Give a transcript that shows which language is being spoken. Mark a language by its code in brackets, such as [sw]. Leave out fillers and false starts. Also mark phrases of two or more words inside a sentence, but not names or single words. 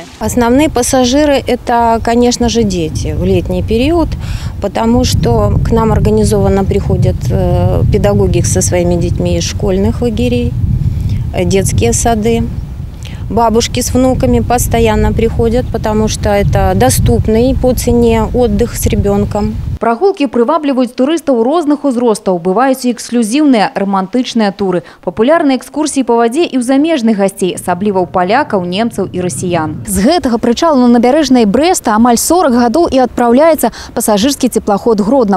[ru] Основные пассажиры – это, конечно же, дети в летний период, потому что к нам организованно приходят педагоги со своими детьми из школьных лагерей, детские сады. Бабушки с внуками постоянно приходят, потому что это доступный по цене отдых с ребенком. [be] Прагулкі прывабліваюць турыстаў розных узростаў. Бываюць і эксклюзіўныя романтычныя туры, папулярныя экскурсіі па вадзе і ў замежных гасцей, асабліва ў палякаў, немцаў і расіян. З гэтага прычалу на набярэжнай Брэста амаль 40 гадоў і адпраўляецца пасажырскі теплоход Гродно.